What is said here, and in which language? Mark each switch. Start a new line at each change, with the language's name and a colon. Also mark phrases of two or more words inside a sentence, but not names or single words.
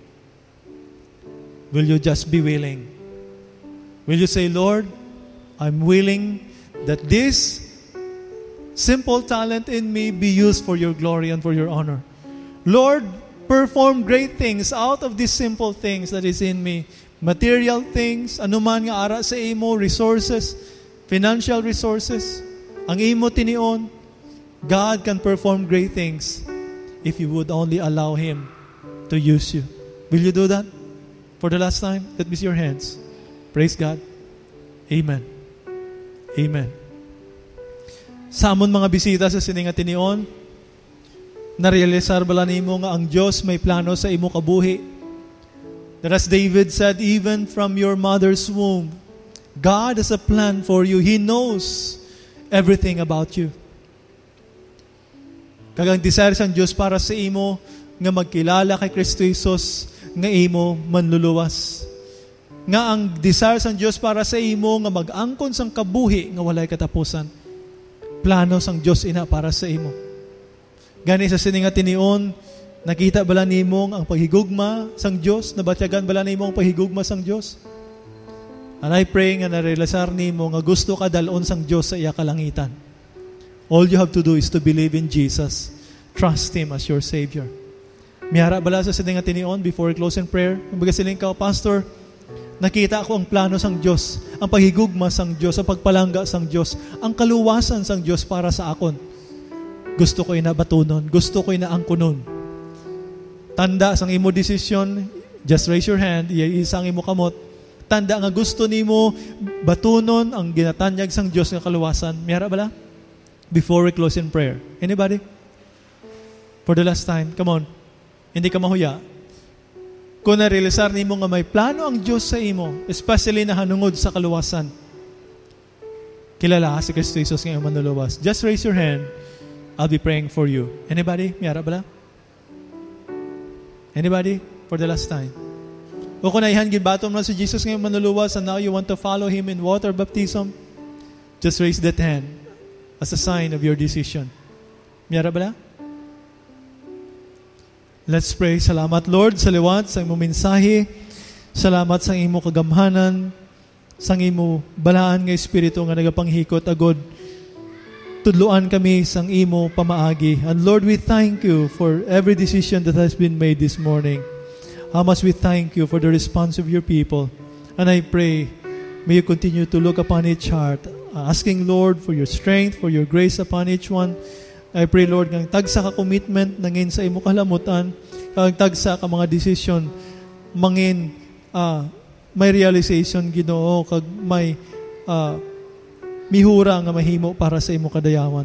English: Will you just be willing? Will you say, Lord, I'm willing that this simple talent in me be used for your glory and for your honor. Lord, perform great things out of these simple things that is in me. Material things,
Hiligaynon: anuman nga ara sa imo, resources,
English: financial resources,
Hiligaynon: ang imo tinion,
English: God can perform great things if you would only allow Him to use you. Will you do that? For the last time, let me see your hands. Praise God. Amen. Amen.
Hiligaynon: Sa amon mga bisita sa sininga tinion, narealisar bala nimo nga ang Dios may plano sa imo kabuhi.
English: That as David said, even from your mother's womb, God has a plan for you. He knows everything about you.
Hiligaynon: Kagang desire sang Diyos para sa imo nga magkilala kay Kristo Jesus nga imo manluluwas. Nga ang desire sang Diyos para sa imo nga mag-angkon sang kabuhi nga walay katapusan. Plano sang Diyos ina para sa imo. Gani sa sininga tinion, nakita bala nimong ang paghigugma sang Diyos? Nabatyagan bala nimong ang paghigugma sang Diyos?
English: And I pray
Hiligaynon: nga narelasar nimo nga gusto ka dalon sang Diyos sa iya kalangitan.
English: All you have to do is to believe in Jesus. Trust Him as your Savior.
Hiligaynon: Miyara bala sa sininga tinion
English: before we close in prayer.
Hiligaynon: Kumbaga siling ka, Pastor, nakita ko ang plano sang Diyos, ang paghigugma sang Diyos, ang pagpalangga sang Diyos, ang kaluwasan sang Diyos para sa akon. Gusto ko inabatunon, gusto ko inaangkunon. Tanda sang imo desisyon,
English: just raise your hand,
Hiligaynon: isang imo kamot. Tanda nga gusto nimo batunon ang ginatanyag sang Dios nga kaluwasan. Miyara bala?
English: Before we close in prayer. Anybody? For the last time, come on.
Hiligaynon: Hindi ka mahuya. Kung narealisar nimo nga may plano ang Dios sa imo, especially na hanungod sa kaluwasan, kilala si Kristo Jesus nga imo manluluwas.
English: Just raise your hand. I'll be praying for you. Anybody?
Hiligaynon: Miyara bala?
English: Anybody? For the last time.
Hiligaynon: O kung naihan gibatom na si Jesus ngayon manluluwas
English: and now you want to follow Him in water baptism, just raise that hand as a sign of your decision.
Hiligaynon: Miyara bala?
English: Let's pray.
Hiligaynon: Salamat Lord sa liwat, sa imo mensahe. Salamat sa imo kagamhanan, sa imo balaan nga Espiritu nga nagapanghikot agod. Tudluan kami sang imo pamaagi.
English: And Lord, we thank you for every decision that has been made this morning. How much we thank you for the response of your people. And I pray, may you continue to look upon each heart, asking Lord for your strength, for your grace upon each one. I pray Lord,
Hiligaynon: ng tagsa ka commitment nangin sa imo kalamutan, kag tagsa ka mga decision mangin may realization Ginoo, kag may mihura nga mahimo para sa imo kadayawan.